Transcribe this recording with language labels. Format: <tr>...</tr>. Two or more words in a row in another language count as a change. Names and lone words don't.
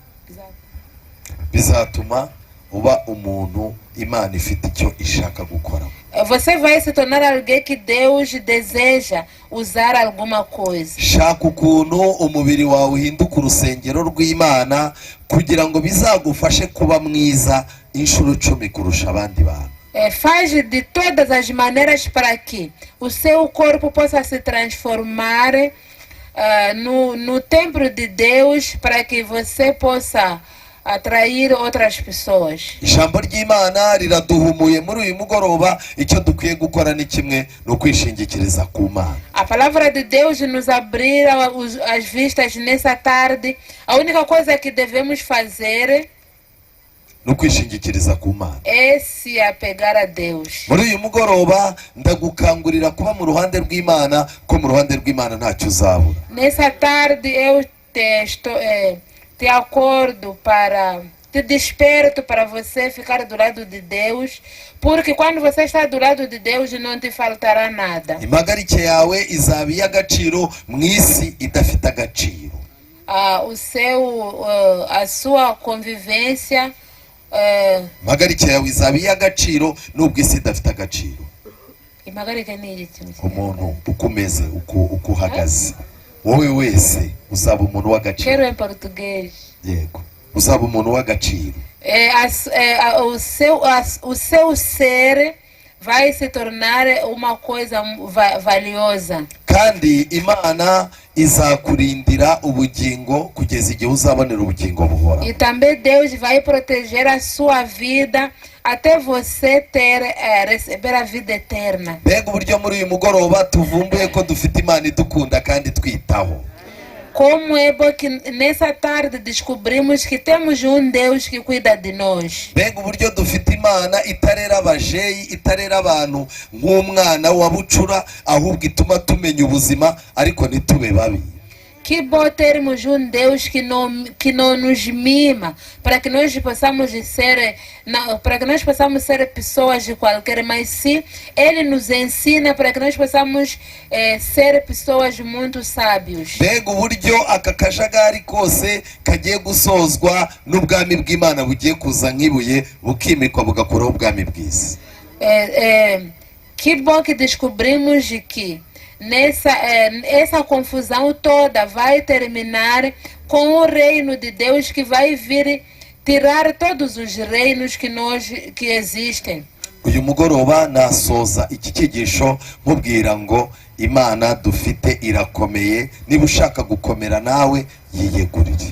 <rw>Bizatuma uba umuntu Imana ifite icyo ishaka gukora.</rw> <pt>Você vai se tornar alguém que Deus deseja usar alguma coisa.</pt> <rw>Shaka ukuntu umubiri wawe uhinduka urusengero rw'Imana kugira ngo bizagufashe kuba mwiza inshuro 10 kurusha abandi bantu.</rw> <pt>Faz de todas as maneiras para que o seu corpo possa se transformar no templo de Deus, para que você possa atrair outras pessoas.</pt> <rw>Ijambo ry'Imana riraduhumuye muri uyu mugoroba, icyo dukwiye gukora ni kimwe no kwishingikiriza ku Mana.</rw> <pt>A palavra de Deus nos abrir as vistas nessa tarde. A única coisa que devemos fazer</pt> <rw>no kwishingikiriza ku Mana</rw> <pt>é se apegar a Deus.</pt> <rw>Muri uyu mugoroba ndagukangurira kuba mu ruhande rw'Imana, ko mu ruhande rw'Imana ntacyo uzabura.</rw> <pt>Nessa tarde eu te acordo te desperto para você ficar do lado de Deus, porque quando você está do lado de Deus não te faltará nada.</pt> <rw>Impagarike yawe izaba iy'agaciro mu isi idafite agaciro.</rw> <pt>A sua convivência</pt> <rw>impagarike yawe izaba iy'agaciro nubwo isi idafite agaciro. Impagarike ni iki? Umuntu ukomeze uko uhagaze wowe wese uzaba umuntu w'agaciro.</rw> <pt>Quero em português.</pt> <rw>Yego, uzaba umuntu w'agaciro.</rw> <pt>O seu ser vai se tornar uma coisa valiosa.</pt> <rw>Kandi Imana izakurindira ubugingo kugeza igihe uzabonera ubugingo buhora.</rw> <pt>E também Deus vai proteger a sua vida até você receber a vida eterna.</pt> <rw>Mbega uburyo muri uyu mugoroba tuvumbuye ko dufite Imana idukunda kandi twitaho.</rw> <pt>Como é bom que nessa tarde descobrimos que temos Deus que cuida de nós.</pt> <rw>Mbega uburyo dufite Imana itarera abajeyi, itarera abantu nk'umwana wa bucura, ahubwo ituma tumenya ubuzima ariko ntitube babi.</rw> <pt>Que bom termos Deus que não nos mima, para que nós possamos ser pessoas de qualquer, mas sim Ele nos ensina para que nós possamos ser pessoas muito sábios.</pt> <rw>Mbega uburyo aka kajagari kose kagiye gusozwa n'ubwami bw'Imana bugiye kuza nk'ibuye bukimikwa bugakuraho ubwami bw'isi.</rw> <pt>Que bom que descobrimos que essa confusão toda vai terminar com o reino de Deus, que vai vir tirar todos os reinos que existem.</pt> <rw>Uyu mugoroba nasoza iki cyigisho nkubwira ngo Imana dufite irakomeye, niba ushaka gukomera nawe yiyegurire.</rw>